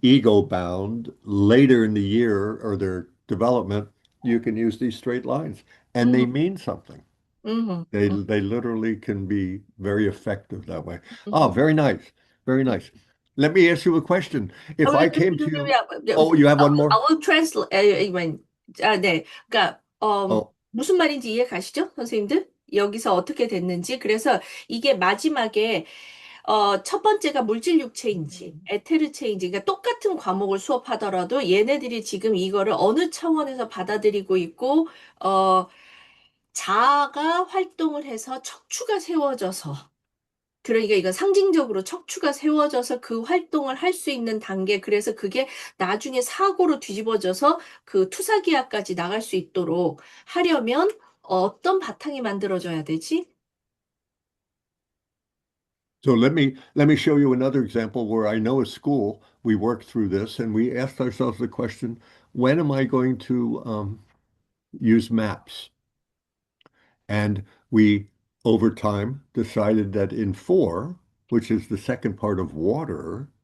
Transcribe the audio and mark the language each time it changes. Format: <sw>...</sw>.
<en>ego bound, later in the year or their development, you can use these straight lines and they mhm, mean something. mhm, They literally can be very effective that way. Oh, mhm. very nice. Very nice. Let me ask you a question. If I came to you, oh, you have one I more? will translate.</en> <ko>네. 그러니까</ko> <en>Oh,</en> <ko>무슨 말인지 이해 가시죠, 선생님들? 여기서 어떻게 됐는지. 그래서 이게 마지막에 첫 번째가 물질 육체인지, 에테르체인지, 그러니까 똑같은 과목을 수업하더라도 얘네들이 지금 이거를 어느 차원에서 받아들이고 있고, 어, 자아가 활동을 해서 척추가 세워져서, 그러니까 이거 상징적으로 척추가 세워져서 그 활동을 할 수 있는 단계, 그래서 그게 나중에 사고로 뒤집어져서 그 투사기하까지 나갈 수 있도록 하려면 어떤 바탕이 만들어져야 되지?</ko> <en>So let me show you another example where I know a school, we worked through this and we asked ourselves the question, when am I going to use maps? And we, over time, decided that in four, which is the second part of water,</en>